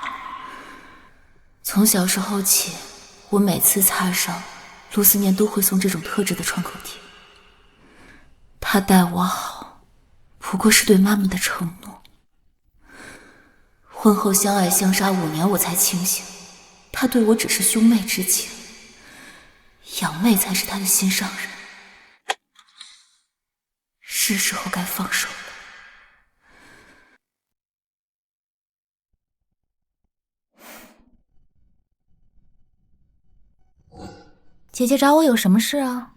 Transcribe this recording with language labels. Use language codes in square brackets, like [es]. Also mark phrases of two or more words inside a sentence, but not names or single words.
[zh] 從小時候起，我每次擦傷，陸思年都會送這種特制的創口貼。他待我好，不過是對媽媽的承諾。婚後相愛相殺5 年，我才清醒，他對我只是兄妹之情，養妹才是他的心上人。是時候該放手了。姐姐找我有什麼事啊？